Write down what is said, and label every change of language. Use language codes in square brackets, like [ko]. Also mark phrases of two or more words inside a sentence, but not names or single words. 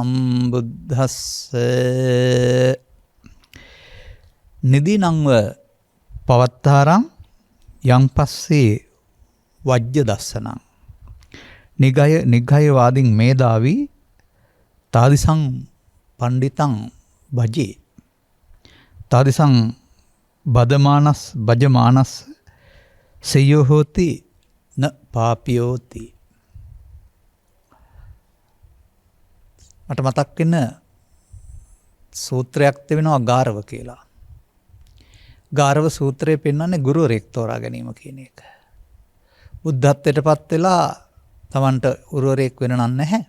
[pi] සම්බුද්දස්සේ නිදිනංව පවත්තාරං යං පස්සේ වජ්‍ය දස්සනං නිග්ගය වාදින් මේදාවි තාදිසං පණ්ඩිතං භජේ තාදිසං භජමානස් සෙය්‍යෝ හෝති න පාපියෝති. [si] මට මතක් වෙන සූත්‍රයක් තිබෙනවා ගාරව කියලා. ගාරව සූත්‍රයේ පෙන්වන්නේ ගුරුවරයෙක් තෝරා ගැනීම කියන එක. බුද්ධත්වයට පත් වෙලා තමන්ට ගුරුවරයෙක් වෙන නැහැ.